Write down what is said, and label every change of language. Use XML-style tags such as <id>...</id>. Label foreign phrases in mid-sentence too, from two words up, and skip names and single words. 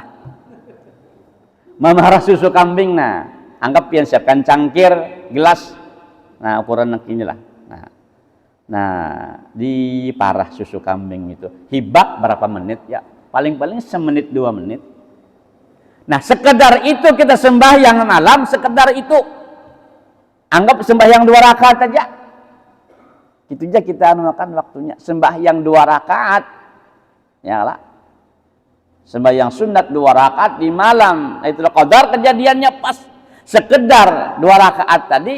<id>Memerah susu kambing anggap yang siapkan cangkir, gelas. Nah, ukuran inilah. Nah, di parah susu kambing itu.</id> <bjn>Hibak berapa menit ya?</bjn> <id>Paling-paling semenit 2 menit. Nah, sekedar itu kita sembahyang malam, sekedar itu. Anggap sembahyang 2 rakaat aja. Itu aja kita anukan waktunya. Sembahyang 2 rakaat. Ya lah. Sembahyang sunat 2 rakaat di malam. Itulah qadar kejadiannya pas. Sekedar 2 rakaat tadi.</id>